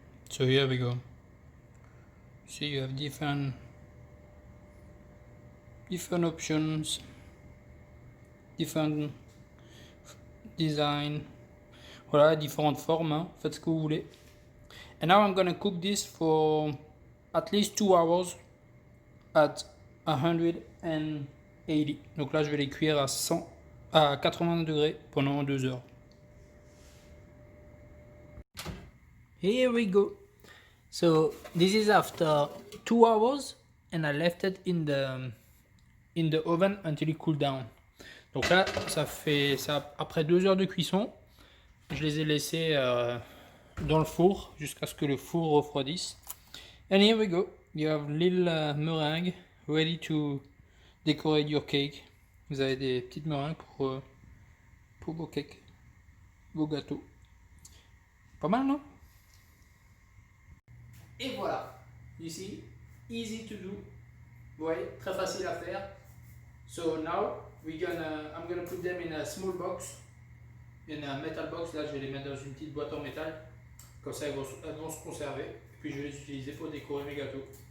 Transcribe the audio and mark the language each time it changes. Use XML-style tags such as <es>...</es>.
<en>So here we go. See, you have different options, different design.</en> <fr>Voilà, différentes formes, hein. Faites ce que vous voulez.</fr> <en>And now I'm gonna cook this for at least 2 hours at 180.</en> <fr>Donc là, je vais les cuire à 80 degrés pendant 2 heures.</fr> <en>Here we go. So this is after 2 hours and I left it in the oven until it cooled down.</en> <fr>Donc là, ça après 2 heures de cuisson. Je les ai laissés dans le four jusqu'à ce que le four refroidisse.</fr> <en>And here we go. You have little meringue ready to decorate your cake.</en> <fr>Vous avez des petites meringues pour vos cakes, vos gâteaux. Pas mal, non? Et voilà.</fr> <en>You see, easy to do.</en> <fr>Vous voyez, très facile à faire.</fr> <en>So now I'm gonna put them in a small box. In a metal box,</en> <fr>là je vais les mettre dans une petite boîte en métal, comme ça elles vont se conserver, puis je vais les utiliser pour décorer mes gâteaux.</fr>